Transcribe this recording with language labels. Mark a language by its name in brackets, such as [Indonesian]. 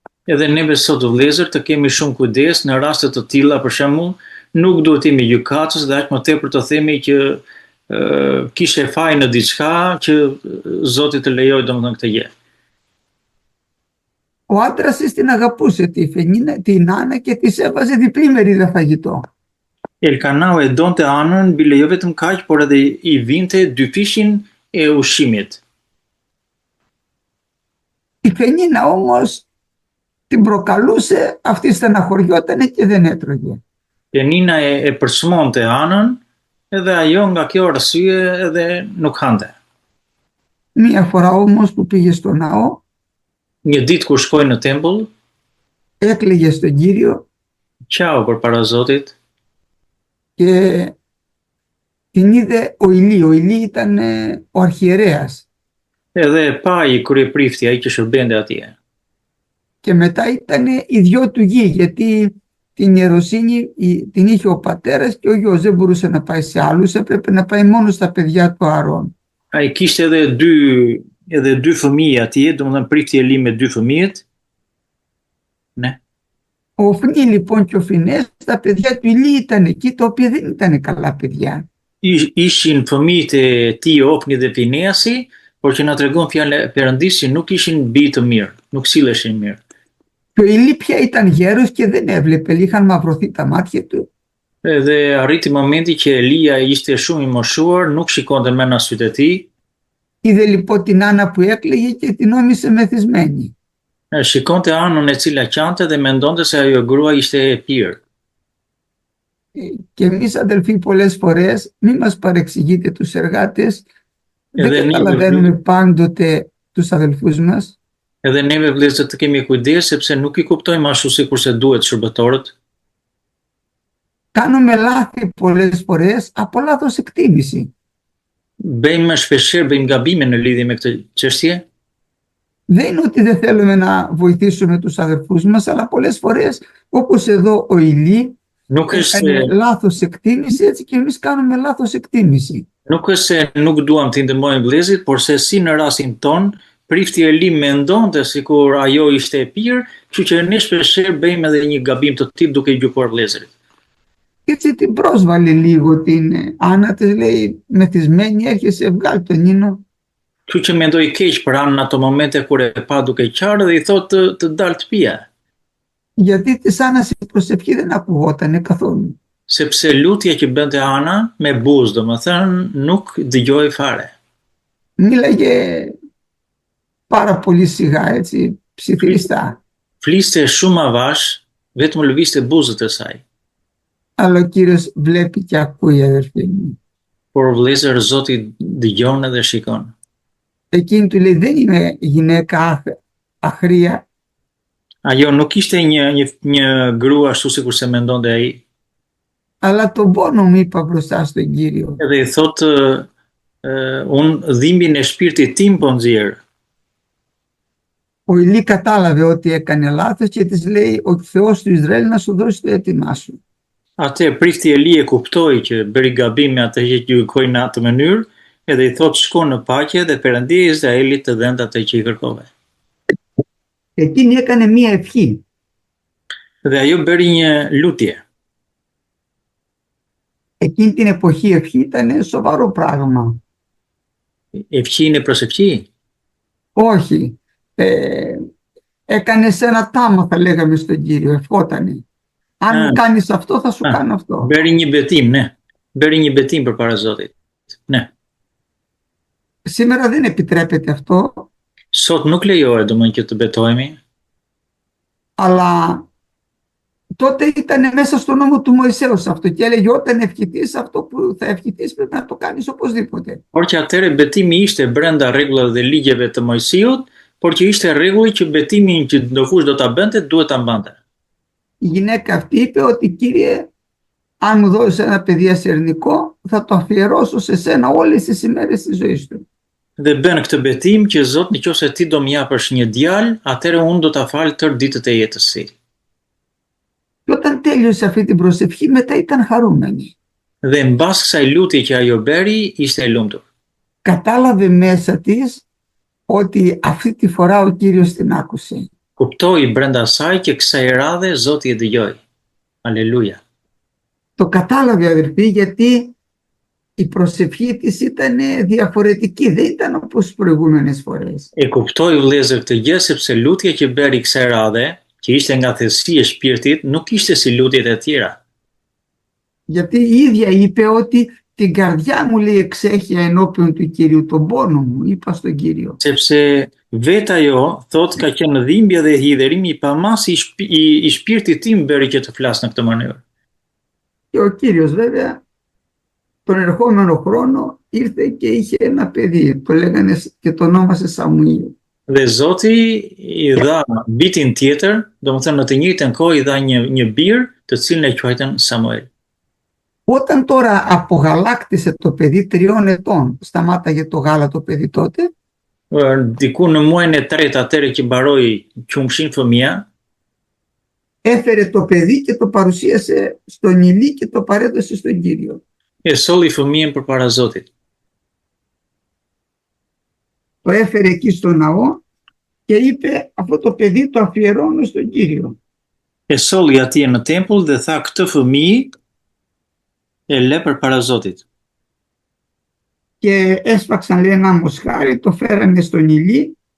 [Albanian] Edhe neve sot vëllezër të kemi shumë kujdes në raste të tilla, për shembull, nuk duhet të jemi gjykatës dhe aq më tepër të themi që kishe faj në diçka që Zoti të lejoj domethënë këtë gjë. [Greek] Ο άντρας της την αγαπούσε τη Φενίνα, την Άννα και της έβαζε διπλή μερίδα φαγητό. [Albanian] Elkanau e donte Anën, bile jo vetëm kaq, por edhe i vinte dy fishin e ushqimit. [Greek] Η Φενίνα όμως την προκαλούσε, αυτή στεναχωριότανε και δεν έτρωγε. [Albanian] Penina e përsmonte Anën, edhe ajo nga kjo arsye edhe nuk hante. [Greek] Μία φορά όμως που πήγε στο ναό, [Albanian] Një ditë kur shkoi në tempull, [Greek] έκλαιγε στον Κύριο [Albanian] qau përpara Zotit, [Greek] και την είδε ο Ηλί. Ο Ηλί ήταν ο αρχιερέας [Albanian] edhe e pa i kryeprifti ai që shërbente atje. [Greek] και μετά ήταν οι δυο του γη, γιατί την ιεροσύνη την είχε ο πατέρας και ο γιος, δεν μπορούσε να πάει σε άλλους, έπρεπε να πάει μόνο στα παιδιά του Αρών. [Albanian] Ai kishte edhe dy fëmijë atje, domethënë prifti e li me dy fëmijët. Ne. [Greek] Ο Οφνί λοιπόν και ο Φινές, τα παιδιά του Ηλί ήταν εκεί, τα οποία δεν ήταν καλά παιδιά. [Albanian] Ishin fëmijët e tij Ofni dhe Fineasi, por që na tregon fjala e Perëndis që nuk ishin bij të mirë, nuk silleshin mirë. [Greek] Και ο Ηλί πια ήταν γέρος και δεν έβλεπε, είχαν μαυρωθεί τα μάτια του. [Albanian] Edhe arriti momenti që Elia ishte shumë i moshuar, nuk shikonte më në sytë e tij. [Greek] Είδε λοιπόν την Άννα που έκλαιγε και την νόμισε μεθυσμένη. [Albanian] Shikonte Anën e cila qante dhe mendonte se ajo grua ishte e pirë. [Greek] Και εμείς αδελφοί πολλές φορές μην μας παρεξηγείτε τους εργάτες, δεν καταλαβαίνουμε πάντοτε τους αδελφούς μας. [Albanian] Edhe neve vëllezër të kemi kujdes sepse nuk i kuptojmë ashtu sikurse duhet shërbëtorët. [Greek] Κάνουμε λάθη πολλές φορές από λάθος εκτίμηση. [Albanian] Bëjmë bëjmë gabime në lidhje me këtë çështje. [Greek] Δεν είναι ότι δεν θέλουμε να βοηθήσουμε τους αδελφούς μας, αλλά πολλές φορές, όπως εδώ ο Ηλί, έκανε λάθος εκτίμηση, έτσι και εμείς κάνουμε λάθος εκτίμηση. [Albanian] Nuk është se nuk duam t'i ndihmojmë vëllezërit, por se si në rastin ton, prifti Eli mendonte sikur ajo ishte e pirë, kështu që ne shpeshherë bëjmë edhe një gabim të tillë duke i gjykuar vëllezërit. [Greek] Και έτσι την πρόσβαλε λίγο την Άννα, της λέει μεθυσμένη, έρχεσαι βγάλει τον ίνο. [Albanian] Kështu që mendoi keq për Anën në ato momente kur e pa duke qarë dhe i thotë të dalë të pija. [Greek] Γιατί της Άννας η προσευχή δεν ακουγότανε καθόλου. [Albanian] Sepse lutja që bënte Ana me buzë, domethënë nuk dëgjoi fare. [Greek] Μίλαγε πάρα πολύ σιγά, έτσι, ψιθυριστά. [Albanian] Fliste shumë avash, vetëm lëvizte buzët e saj. [Greek] Αλλά ο Κύριος βλέπει και ακούει, αδερφοί μου. [Albanian] Por vëllezër, Zoti dëgjon edhe shikon. [Greek] Εκείνη του λέει δεν είμαι γυναίκα αχρία. [Albanian] Ajo nuk ishte një grua ashtu sikur se mendonte ai. [Greek] Αλλά τον πόνο μου είπα μπροστά στον Κύριο. [Albanian] Edhe i thotë, unë dhimbjen e shpirtit tim po nxjerr. [Greek] Ο Ηλί κατάλαβε ότι έκανε λάθος και της λέει ο Θεός του Ισραήλ να σου δώσει το αίτημά σου. [Albanian] Atë prifti Eli e kuptoi që bëri gabim me atë që gjykoi në atë mënyrë, edhe i thotë shko në paqe dhe Perëndia e Izraelit të dhënë atë që i kërkove. [Greek] Εκείνη έκανε μία ευχή. [Albanian] Dhe ajo bëri një lutje. [Greek] Εκείνη την εποχή η ευχή ήταν σοβαρό πράγμα. Ευχή είναι προσευχή? Όχι. Έκανε ένα τάμα, θα λέγαμε στον Κύριο, ευχότανε. Αν μου κάνεις αυτό, θα σου κάνω αυτό. [Albanian] Bëri një betim, ne. Bëri një betim përpara Zotit. Ne. [Greek] Σήμερα δεν επιτρέπεται αυτό. [Albanian] Sot nuk lejohet domthonjë që të betohemi. [Greek] Αλλά τότε ήταν μέσα στο νόμο του Μωυσέως αυτό και έλεγε όταν ευχηθείς αυτό που θα ευχηθείς πρέπει να το κάνεις οπωσδήποτε. [Albanian] Por që atëre betimi ishte brenda rregullave dhe ligjeve të Mojsiut, por që ishte rregulli që betimin që ndokush do ta bënte, duhet ta mbante. [Greek] Η γυναίκα αυτή είπε ότι Κύριε, αν μου δώσεις ένα παιδί ασερνικό, θα το αφιερώσω σε σένα όλες τις ημέρες της ζωής του. [Albanian] Dhe bën këtë betim që Zot nëse ti do më japësh një djalë, atëherë unë do ta fal tërë ditët e jetës së tij. [Greek] Και όταν τέλειωσε αυτή την προσευχή, μετά ήταν χαρούμενη. [Albanian] Dhe mbas kësaj lutje që ajo bëri, ishte e lumtur. [Greek] Κατάλαβε μέσα της ότι αυτή τη φορά ο Κύριος την άκουσε. [Albanian] Kuptoi brenda saj që kësaj radhe Zoti e dëgjoi. Aleluja. [Greek] Το κατάλαβε αδερφοί γιατί η προσευχή της ήταν διαφορετική, δεν ήταν όπως τις προηγούμενες φορές. [Albanian] E kuptoi vëllezër këtë gjë sepse lutja që bëri kësaj radhe, që ishte nga thellësia e shpirtit, nuk ishte si lutjet e tjera. [Greek] Γιατί η ίδια είπε ότι την καρδιά μου λέει εξέχεια ενώπιον του Κυρίου, τον πόνο μου, είπα στον Κύριο. [Albanian] Sepse vetë ajo thot ka qenë dhimbje dhe hidherimi i pamasi i shpirtit tim bëri që të flas në këtë mënyrë. [Greek] Και ο Κύριος βέβαια τον ερχόμενο χρόνο ήρθε και είχε ένα παιδί, το λέγανε και το ονόμασε Σαμουήλ. [Albanian] Dhe Zoti i dha bitin tjetër, domethënë në të njëjtën kohë i dha një bir, të cilin e quajtën Samuel. [Greek] Όταν τώρα απογαλάκτησε το παιδί 3 ετών, σταμάταγε το γάλα το παιδί τότε. [Albanian] Diku në muajin e tretë atëre që mbaroi qumshin fëmia, [Greek] έφερε το παιδί και το παρουσίασε στον Ηλί και το παρέδωσε στον Κύριο. [Albanian] E solli fëmijën përpara Zotit. [Greek] Το έφερε εκεί στο ναό και είπε αυτό το παιδί το αφιερώνω στον Κύριο. [Albanian] E solli atje në tempull dhe tha këtë fëmijë e le përpara Zotit. [Greek] Και έσφαξαν λέει ένα μοσχάρι, το φέρανε στον Ηλί.